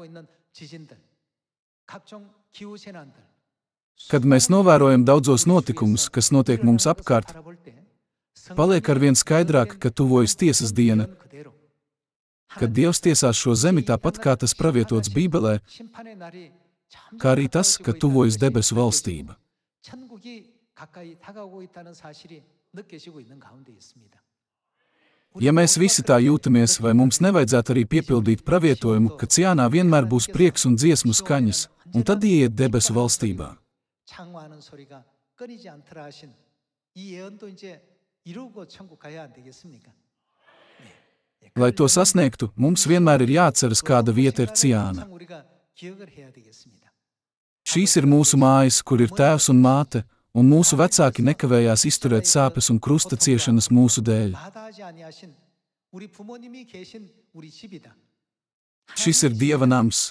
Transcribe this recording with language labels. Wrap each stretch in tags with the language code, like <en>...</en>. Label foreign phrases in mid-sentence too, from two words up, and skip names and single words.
<lv>Kad mēs novērojam daudzos notikumus, kas notiek mums apkārt, paliek arvien skaidrāk, ka tuvojas tiesas diena, kad Dievs tiesās šo zemi tāpat, kā tas pravietots Bībelē, kā arī tas, ka tuvojas debesu valstība. Ja mēs visi tā jūtamies, vai mums nevajadzētu arī piepildīt pravietojumu, ka ciānā vienmēr būs prieks un dziesmu skaņas, un tad ieiet debesu valstībā.</lv> <ko>창화하는 소리가 끊이지 않더라 하신 이 예언도 이제 이루고 천국 가야 안 되겠습니까?</ko> <lv>Lai to sasniegtu, mums vienmēr ir jāatceras, kāda vieta ir Ciāna. Šīs ir mūsu mājas, kur ir tēvs un māte, un mūsu vecāki nekavējās izturēt sāpes un krusta ciešanas mūsu dēļ. Šis ir Dieva nams.</lv>